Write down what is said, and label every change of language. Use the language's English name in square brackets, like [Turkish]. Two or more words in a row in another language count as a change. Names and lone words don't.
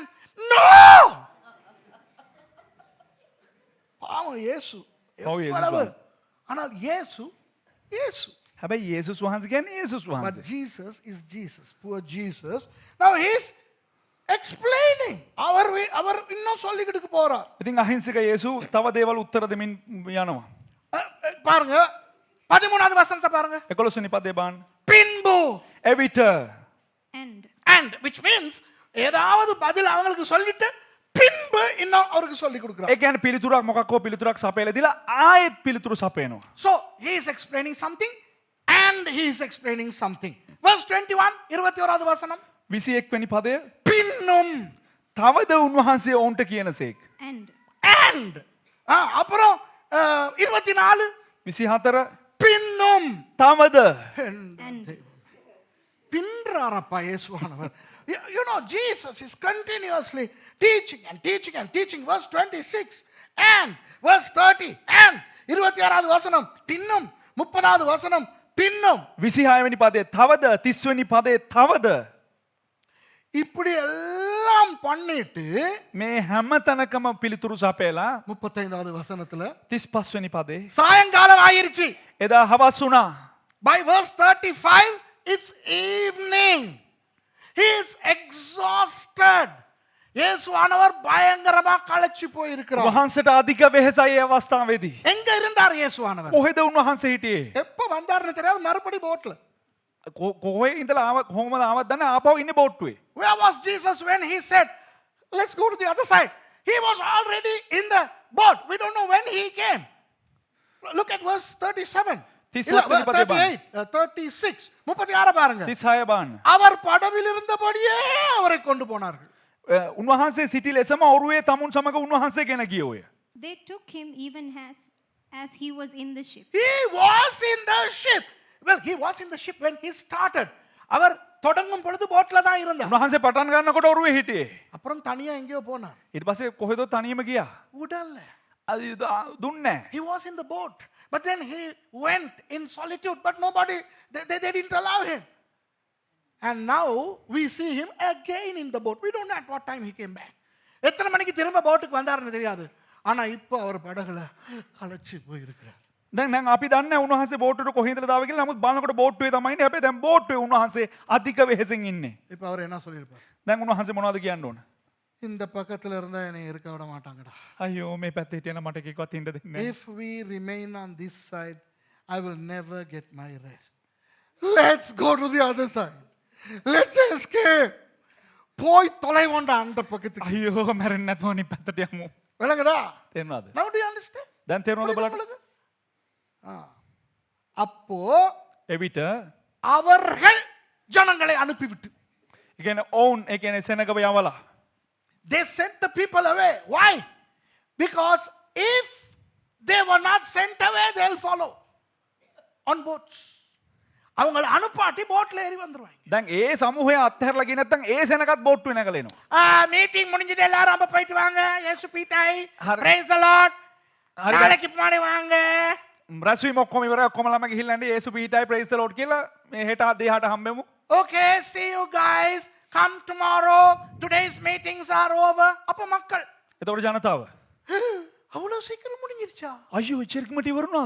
[English] No! [Tamil] பாவம் இயேசு. பாவம் இயேசு எவ்வளவு? [Sinhala] வහන්සේ. [Tamil] ஆனால் இயேசு இயேசு. [Sinhala] හැබැයි යේසුස් වහන්සේ කියන්නේ යේසුස් [English] But [Sinhala] වහන්සේ. [English] Jesus is Jesus, poor Jesus. Now he's explaining. [Tamil] அவர் இன்னும் சொல்லிக்கிட்டு போறார். [Sinhala] ඉතින් අහිංසක යේසු තව දේවල් උත්තර දෙමින් යනවා. [Tamil] பாருங்க 13வது வசனத்தை பாருங்க. [Sinhala] 11 වෙනි පදේ බලන්න. [Tamil] பின்பு [Sinhala] එවිට [English] and which means [Tamil] ஏதாவது பதில் அவங்களுக்கு சொல்லிட்டு பின்பு இன்னும் அவருக்கு சொல்லி கொடுக்கிறார். [Sinhala] ඒ කියන්නේ පිළිතුරක් මොකක් හෝ පිළිතුරක් සපයලා දීලා ආයෙත් පිළිතුරු සපයනවා. [English] So he is explaining something and he is explaining something. Verse 21 [Tamil] 21வது வசனம். [Sinhala] 21 වෙනි පදය [Tamil] பின்னும் [Sinhala] තවද උන්වහන්සේ ඔවුන්ට කියනසේක්. [Tamil] and அப்புறம் 24 24 பின்னும் [Sinhala] තවද [Tamil] பின்றாரப்பா இயேசுவானவர். [English] You know, Jesus is continuously teaching and teaching and teaching. Verse 26 and verse 30 and [Tamil] 26வது வசனம் பின்னும் 30வது வசனம் பின்னும் [Sinhala] 26 වෙනි පදේ තවද 30 වෙනි පදේ තවද [Tamil] இப்படி எல்லாம் பண்ணிட்டு [Sinhala] මේ හැම තැනකම පිළිතුරු සපයලා [Tamil] 35வது வசனத்துல [Sinhala] 35 වෙනි පදේ [Tamil] சாயங்காலம் ஆயிருச்சு. [Sinhala] එදා හවස් වුණා. [English] By verse 35 it's evening. He is exhausted. [Tamil] இயேசுவானவர் பயங்கரமா களைச்சு போய் இருக்கிறார். [Sinhala] වහන්සේට අධික වෙහෙසයි ඒ අවස්ථාවේදී. [Tamil] எங்க இருந்தார் இயேசுவானவர்? [Sinhala] කොහෙද උන්වහන්සේ හිටියේ? [Tamil] எப்ப வந்தாருன்னு தெரியாது. மறுபடி போட்ல. [Sinhala] කොහේ ඉඳලා ආව කොහොමද ආවත් දන්නේ ආපහු ඉන්නේ බෝට්ටුවේ. [English] Where was Jesus when he said, let's go to the other side? He was already in the boat. We don't know when he came. Look at verse 37. 38, 36, 36 பாருங்க. [Sinhala] 36 බලන්න. [Tamil] அவர் படவில் இருந்தபடியே அவரை கொண்டு போனார்கள். [Sinhala] උන්වහන්සේ සිටි ලෙසම ඔරුවේ තමුන් සමග උන්වහන්සේ ගෙන ගියෝය. [English] They took him even as he was in the ship. He was in the ship. Well, he was in the ship when he started. [Tamil] அவர் தொடங்கும் பொழுது போட்ல தான் இருந்தார். [Sinhala] උන්වහන්සේ පටන් ගන්නකොට ඔරුවේ හිටියේ. [Tamil] அப்புறம் தனியா எங்கேயோ போனார். [Sinhala] ඊට පස්සේ කොහෙද තනියම ගියා. [Tamil] உடல்ல. அது දුන්නේ. [English] He was in the boat. But then he went in solitude. But nobody, they didn't allow him. And now we see him again in the boat. We don't know at what time he came back. [Tamil] எத்தனை மணிக்கு திரும்ப போட்டுக்கு வந்தாருன்னு தெரியாது. ஆனா இப்போ அவர் படகுல கலச்சி போயிருக்கிறார். [Sinhala] දැන් අපි දන්නේ උන්වහන්සේ බෝට්ටුවට කොහේදලා දාව කියලා. නමුත් බලනකොට බෝට්ටුවේ තමයි ඉන්නේ. හැබැයි දැන් බෝට්ටුවේ උන්වහන්සේ අධික වෙහෙසෙන් ඉන්නේ. [Tamil] இப்போ அவர் என்ன சொல்லியிருப்பார்? [Sinhala] දැන් උන්වහන්සේ මොනවද කියන්න ඕන? [Tamil] இந்த பக்கத்துல இருந்தா என்னை இருக்க விட மாட்டாங்கடா. [Sinhala] අයියෝ මේ පැත්තේ හිටියන මට එකෙක්වත් ඉන්න දෙන්නේ නැහැ. [English] If we remain on this side, I will never get my rest. Let's go to the other side. Let's escape. [Tamil] போய் தொலைவோண்டா அந்த பக்கத்துக்கு. [Sinhala] අයියෝ මැරෙන්නේ නැතුව අනිත් පැත්තට යමු. [Tamil] விளங்குதா? [Sinhala] තේරුණාද? [English] Now do you understand? [Sinhala] දැන් තේරුණාද බලන්න? [Tamil] அப்போ [Sinhala] එවිට [Tamil] அவர்கள் ஜனங்களை அனுப்பிவிட்டு [Sinhala] ඒ කියන්නේ ඔවුන් ඒ කියන්නේ සෙනගව යවලා [English] they sent the people away. Why? Because if they were not sent away, they'll follow on boats. [Tamil] அவங்கள அனுப்பாட்டி போட்ல ஏறி வந்துருவாங்க. [Sinhala] දැන් ඒ සමූහය අත්හැරලා ගියේ නැත්නම් ඒ සෙනගත් බෝට්ටුවේ නැගලා [Tamil] மீட்டிங் முடிஞ்சது எல்லாரும் அப்ப போயிட்டு வாங்க. இயேசு பீட்டாய். [Sinhala] හරි. [English] Praise the Lord. [Tamil] நாளைக்கு மாடி வாங்க. [Sinhala] රැස්වීම ඔක්කොම ඉවරයි. ඔක්කොම ළම ගිහිල්ලා ඉන්නේ යේසු පීඨයි [English] Praise the Lord [Sinhala] කියලා මේ හෙට දෙහාට හම්බෙමු. [English] Okay, see you guys. Come tomorrow. Today's meetings are over. [Tamil] அப்ப மக்கள் [Sinhala] එතකොට ජනතාව [Tamil] அவ்வளவு சீக்கிரம் முடிஞ்சிருச்சா? [Sinhala] අයියෝ එච්චරකමට ඉවරුණාද?